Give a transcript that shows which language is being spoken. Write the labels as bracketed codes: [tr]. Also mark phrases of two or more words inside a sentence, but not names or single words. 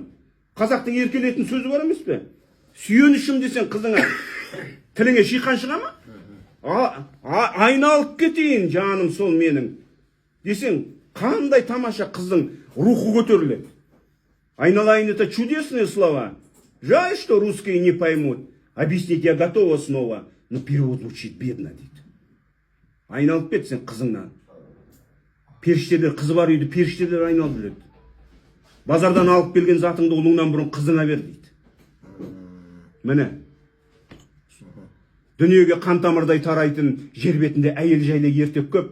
[kk] Қазақтың еркелетін сөзі бар емес пе? Сүйенішім десең қызыңа тіліңе шиқан шыға ма? Айналып кетейін жаным сол менің десең, қандай тамаша қыздың рухы көтеріледі. Айналайын, [ru] это чудесные слова. Жаль, что русские не поймут. Объяснить я готова снова, но перевод звучит бедно дейді. [kk] Айналып кетсең қызыңнан. Періштелер, қызы бар үйді періштелер айналып жүреді. Базардан алып келген затыңды ұлыңнан бұрын қызыңа бер дейді. Міне. Дүниеге қан тамырдай тарайтын жер бетінде әйел жайлы ертек көп.